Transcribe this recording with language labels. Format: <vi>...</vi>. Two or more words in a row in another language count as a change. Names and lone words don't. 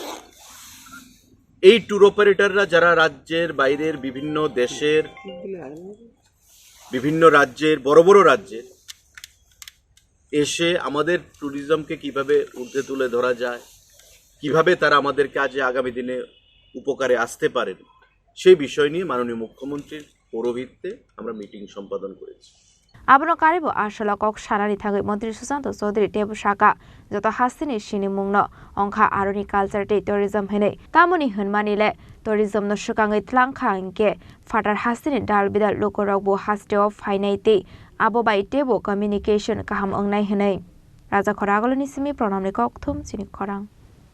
<bn>এই ট্যুর অপারেটররা যারা রাজ্যের বাইরের বিভিন্ন দেশের বিভিন্ন রাজ্যের বড় বড় রাজ্যের এসে আমাদের ট্যুরিজমকে কিভাবে ঊর্ধ্বে তুলে ধরা যায় কিভাবে তারা আমাদের কাজে আগামী দিনে উপকারে আসতে পারেন সেই বিষয় নিয়ে মাননীয় মুখ্যমন্ত্রীর পৌরোহিত্যে আমরা মিটিং সম্পাদন করেছি</bn> <trp>Abono karibo ashala kok sarani thagoi Montri Susanta Chaudhary tebu shaka joto hastini sini mungno ongkha aroni culture te tourism hene tamoni hunmanile tourism no sukangai tlangkha ingke fatar hastini dal bidal lokorok bo haste of fainaite abo bai tebu communication kaham ongnai hene Rajakhor Agolini simi pronamni kokthum chini khorang</trp>